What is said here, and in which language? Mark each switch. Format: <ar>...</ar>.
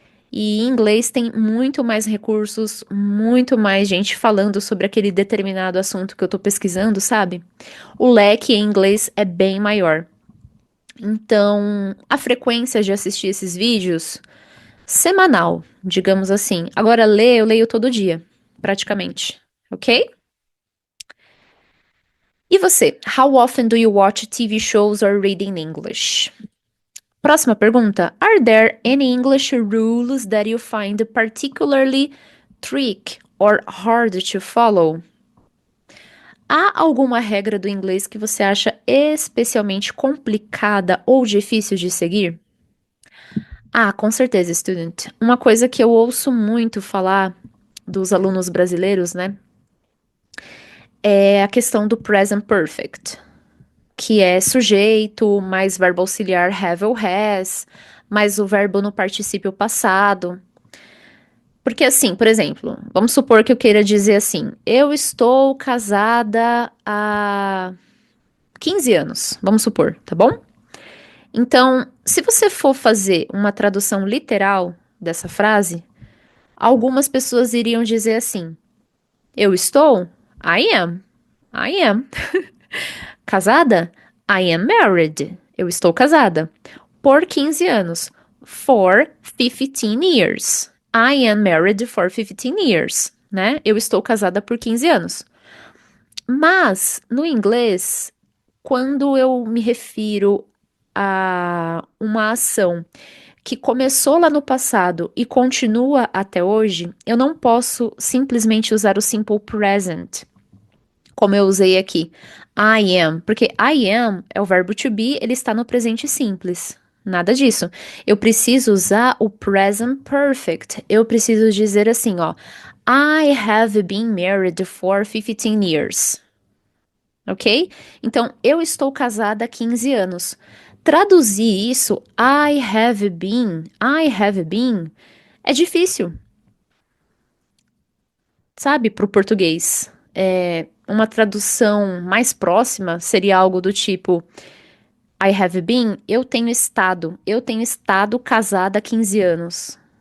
<pt>E em inglês tem muito mais recursos, muito mais gente falando sobre aquele determinado assunto que eu tô pesquisando, sabe? O leque em inglês é bem maior. Então, a frequência de assistir esses vídeos, semanal, digamos assim. Agora, ler, eu leio todo dia, praticamente. Ok? E você?</pt> <en>How often do you watch TV shows or read in English?</en> <pt>Próxima pergunta.</pt> <en>Are there any English rules that you find particularly tricky or hard to follow?</en> <pt>Há alguma regra do inglês que você acha especialmente complicada ou difícil de seguir? Ah, com certeza, student. Uma coisa que eu ouço muito falar dos alunos brasileiros, né, é a questão do present perfect, que é sujeito, mais verbo auxiliar have ou has, mais o verbo no particípio passado. Porque assim, por exemplo, vamos supor que eu queira dizer assim: eu estou casada há 15 anos, vamos supor, tá bom? Então, se você for fazer uma tradução literal dessa frase, algumas pessoas iriam dizer assim: eu estou?</pt> <en>I am. I am.</en> <pt>Casada?</pt> <en>I am married.</en> <pt>Eu estou casada. Por 15 anos.</pt> <en>For 15 years. I am married for 15 years,</en> <pt>né? Eu estou casada por 15 anos. Mas, no inglês, quando eu me refiro a uma ação que começou lá no passado e continua até hoje, eu não posso simplesmente usar o simple present, como eu usei aqui.</pt> <en>I am,</en> <pt>porque I am é o verbo to be, ele está no presente simples. Nada disso. Eu preciso usar o present perfect. Eu preciso dizer assim, ó.</pt> <en>I have been married for 15 years. Ok?</en> <pt>Então, eu estou casada há 15 anos. Traduzir isso,</pt> <en>I have been,</en> <pt>é difícil, sabe, para o português. Uma tradução mais próxima seria algo do tipo</pt> <en>I have been,</en> <pt>eu tenho estado casada há 15 anos.</pt>